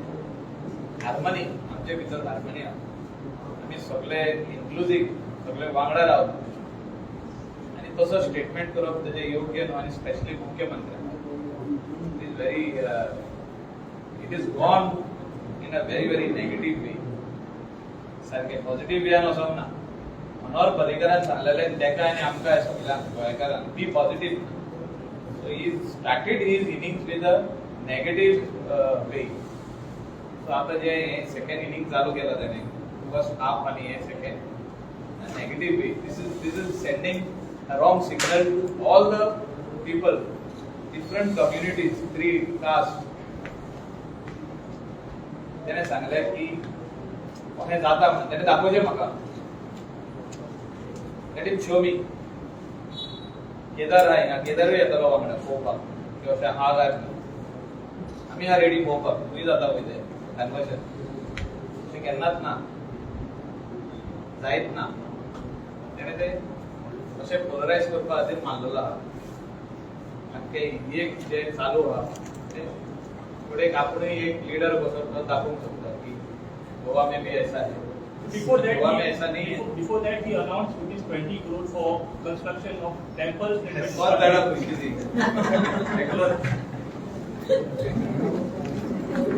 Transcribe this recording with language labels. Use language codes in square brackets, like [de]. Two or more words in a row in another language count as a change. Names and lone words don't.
[kok] हार्मनी, आमचे भितर हार्मनी आहा. आमी सगळे इन्क्लुझिव्ह, सगळे वांगडा रावता. आनी तसो स्टेटमेंट करप तेजे योग्य न्हू. [en] आनी स्पेशली मुख्यमंत्र्याक it is very it is gone in a very negative way. [kok] सारखे पॉझिटिव्ह वेयान वचोंक ना. मनोहर पर्रीकरान सांगलेलें तेका आनी आमकां सगळ्यांक गोंयकारांक बी पॉझिटिव्ह. [en] so he started his innings with a negative way. [kok] सो आतां जे [en] second inning [kok] चालू केला ताणें, [en] first half [kok] आनी हे [en] second negative way. this is sending a wrong signal to all the people, different communities, creed, caste. [kok] त्याने सांगलें की अशें जाता म्हणून तेणे दाखोवचें म्हाका. [en] let him show me. [kok] केदार हांगा, केदारूय येतलो वांगडा पळोवपाक की अशें आहा काय म्हणून. आमी आहा रेडी पळोवपाक. खंय जाता पळय तें कन्वर्शन. अशें केन्नाच ना. जायत ना तेणे ते अशें पोलरायज करपा खातीर मारलेलो आहा आख्खे एक जे चालू आहा ते फुडें आपुणूय एक लीडर कसो तो दाखोवंक शकता की गोवा [hi] मे बी ऐसा है [en] Before [hi] गोवा में ऐसा नहीं है [en] before that, he announced rupees 20 crore for construction of temples. [hi] और ज्यादा खुशी थी रेगुलर